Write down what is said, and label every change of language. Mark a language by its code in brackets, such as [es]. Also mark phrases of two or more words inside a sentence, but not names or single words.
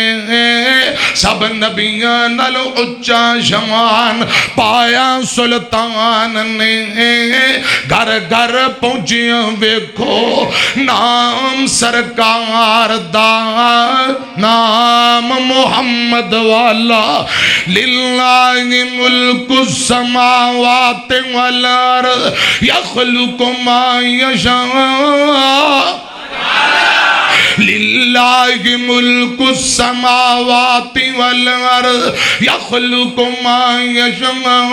[pa] سب نبیاں نال اچا شمان پایا سلطان نے گھر گھر پہنچیا ویکھو نام سرکار دا نام محمد والا [ar] لله ملك السماوات والأرض يخلق ما يشاء لله ملك السماوات والأرض يخلق ما يشاء